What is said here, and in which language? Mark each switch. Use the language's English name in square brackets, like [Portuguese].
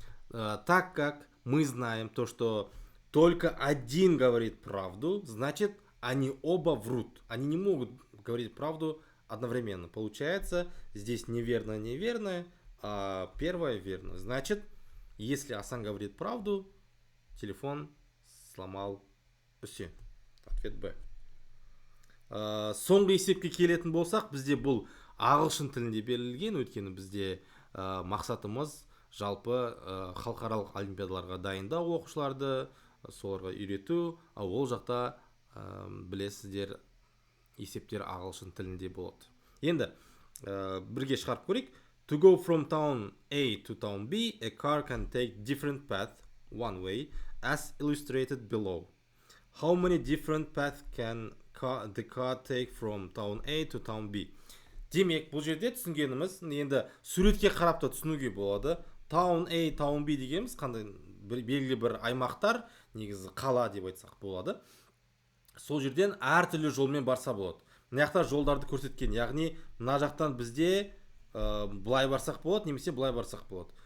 [Russian] Так как мы знаем то, что только один говорит правду, значит они оба врут, они не могут говорить правду одновременно. Получается здесь неверное, а первое верно. Значит, если Асан говорит правду, телефон сломал Хусейн. Ответ Б. [Kazakh] Соңғы есепке келетін болсақ, бізде бұл ағылшын тілінде берілген, өйткені бізде мақсатымыз жалпы халықаралық олимпиадаларға дайындау оқушыларды, соларға үйрету, ал ол жақта білесіздер есептер ағылшын тілінде болады. Енді бірге шығарып көрейік. [English] To go from town A to town B, a car can take different path one way, as illustrated below. How many different paths can the car take from town A to town B? [Kazakh] Демек, бұл жерде түсінгеніміз, енді суретке қарап та түсінуге болады. [English] Town A, town B [Kazakh] дегеніміз қандай белгілі бір аймақтар, негізі қала деп айтсақ болады. Сол жерден әртүрлі жолмен барса болады. Мына жақта жолдарды көрсеткен, яғни мына жақтан бізде былай барсақ болады, немесе былай барсақ болады.